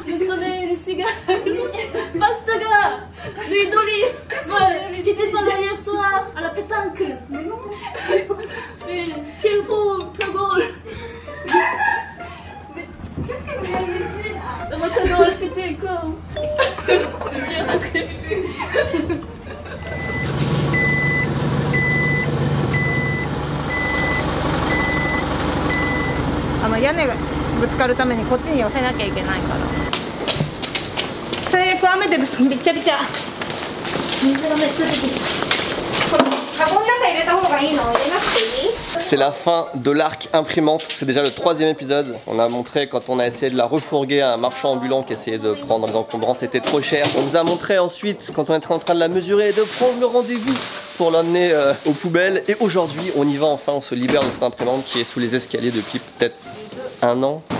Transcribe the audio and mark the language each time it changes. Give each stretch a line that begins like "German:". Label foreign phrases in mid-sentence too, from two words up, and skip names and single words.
French: Le soleil, le cigare, Pastaga, l'huile d'olive. Ouais, tu étais pas là hier soir à la pétanque. Mais non. Tiens-Paul, Macagol. Qu'est-ce que vous avez dit? Macagol, putain, quoi. Bien rattrapé.
Japanese: 屋根がぶつかるためにこっちに寄せなきゃいけないから。最悪雨でびっちゃびちゃ。水がめっちゃ出てきた。これカゴの中入れた方がいいの？入れなくていい？
French: C'est la fin de l'arc imprimante, c'est déjà le 3e épisode. On a montré quand on a essayé de la refourguer à un marchand ambulant qui essayait de prendre les encombrants, c'était trop cher. On vous a montré ensuite quand on était en train de la mesurer et de prendre le rendez-vous pour l'emmener aux poubelles. Et aujourd'hui on y va enfin, on se libère de cette imprimante qui est sous les escaliers depuis peut-être 1 an.